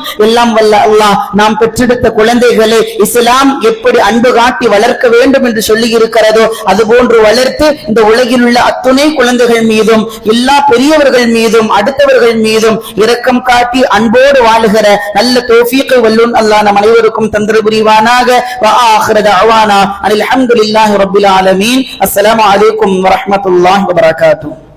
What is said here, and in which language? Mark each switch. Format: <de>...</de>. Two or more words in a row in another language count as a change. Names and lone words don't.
<ta>எல்லாம் வல்ல அல்லாஹ் நாம் பெற்றெடுத்த குழந்தைகளை இஸ்லாம் எப்படி அன்பு காட்டி வளர்க்க வேண்டும் என்று சொல்லி இருக்கிறதோ அதுபோன்று வளர்த்து இந்த உலகில் உள்ள அத்துணை குழந்தைகள் மீதும் எல்லா பெரியவர்கள் மீதும் அடுத்தவர்கள் மீதும் இரக்கம் காட்டி அன்போடு வாழுகிற நல்ல தௌஃபீக்கை வல்லோன் அல்லாஹ் நம் அனைவருக்கும் தந்தர புரிவானாக.</ta> <ar>آخر دعوانا أن الحمد لله رب العالمين. السلام عليكم ورحمة الله وبركاته.</ar>